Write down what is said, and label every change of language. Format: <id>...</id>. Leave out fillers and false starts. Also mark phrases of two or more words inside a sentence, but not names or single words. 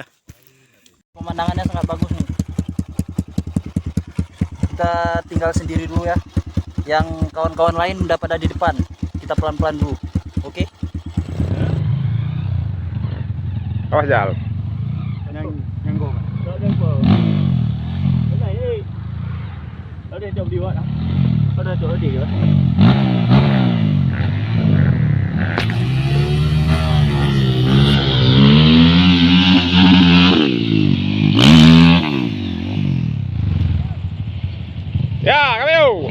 <id>Pemandangannya sangat bagus nih. Kita tinggal sendiri dulu ya. Yang kawan-kawan lain udah pada di depan. Kita pelan-pelan dulu. Oke? Awas Jal. Yang go.</id> <vi>Ở đây trồng điều ạ. Ở đây chỗ điều ạ.</vi> <id>Ya, kamiu.</id>